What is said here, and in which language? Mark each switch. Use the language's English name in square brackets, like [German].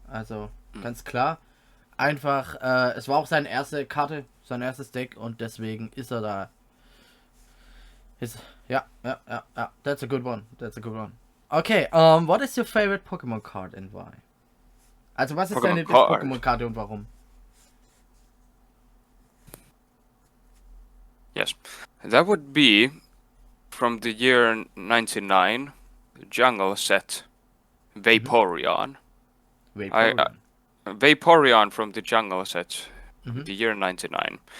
[German] Also ganz klar. Einfach, es war auch seine erste Karte, sein erstes Deck und deswegen ist er da. [English] Ja. That's a good one. Okay, what is your favorite Pokémon card and why? [German] Also was ist deine Pokémon-Karte und warum? [English] Yes, that would be from the year 99, Jungle set, Vaporeon. Vaporeon from the Jungle set, the year 99.